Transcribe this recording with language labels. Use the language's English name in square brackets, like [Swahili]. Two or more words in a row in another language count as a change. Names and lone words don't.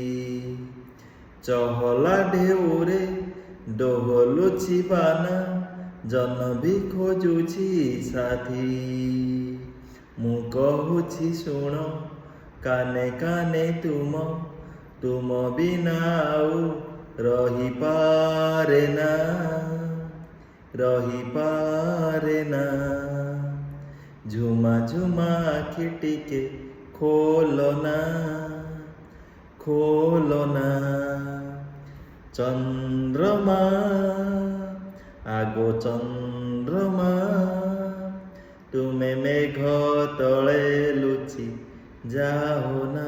[Odia] ଚହଲା ଢେଉରେ ଡୋହଲୁଛି ବାନା ଜନ ବି ଖୋଜୁଛି ସାଥୀ। ମୁଁ କହୁଛି ଶୁଣ କାନେ କାନେ ତୁମ ବିନା ଆଉ ରହିପାରେ ନା ରହିପାରେ ନା। [Bangla] ঝুমা ঝুমা আখিটিকে খোলো না খোলো না। চন্দ্রমা আগো চন্দ্রমা তুমি মেঘ তলে লুচি যাও না।